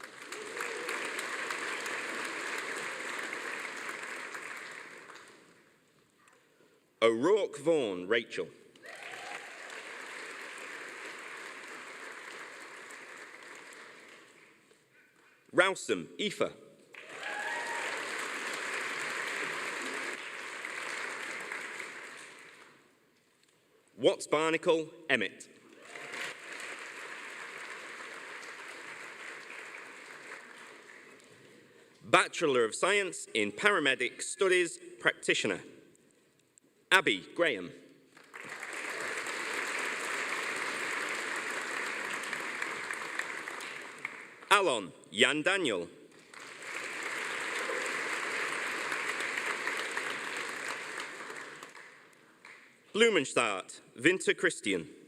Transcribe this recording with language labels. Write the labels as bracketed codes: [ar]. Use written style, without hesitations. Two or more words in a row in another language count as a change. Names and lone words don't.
[en] O'Rourke Vaughan, Rachel. Rowsome, Aoife. Watts Barnacle, Emmett. Bachelor of Science in Paramedic Studies, Practitioner. Abby Graham. Alon Jan Daniel. Blumenstadt Winter Christian.